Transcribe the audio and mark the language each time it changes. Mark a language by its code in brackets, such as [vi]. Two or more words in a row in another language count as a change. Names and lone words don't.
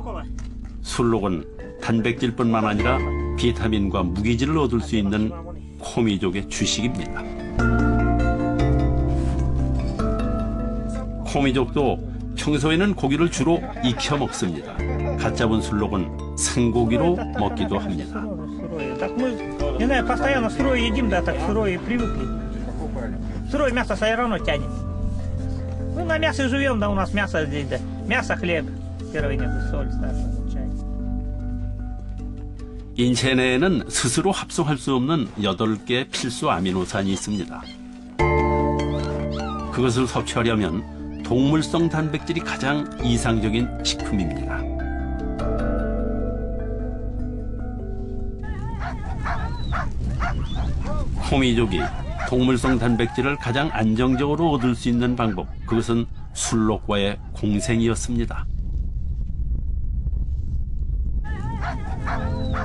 [ko] 술록은 단백질뿐만 아니라 비타민과 무기질을 얻을 수 있는 코미족의 주식입니다. 코미족도 평소에는 고기를 주로 익혀 먹습니다. 갓 잡은 술록은 생고기로 먹기도 합니다. [ru] На мясо и живем, да, у нас мясо здесь, да. Мясо, хлеб, первый нет, соль, чай. [ko] 인체 내에는 스스로 합성할 수 없는 8개의 필수 아미노산이 있습니다. 그것을 섭취하려면 동물성 단백질이 가장 이상적인 식품입니다. 코미족이 동물성 단백질을 가장 안정적으로 얻을 수 있는 방법, 그것은 술록과의 공생이었습니다.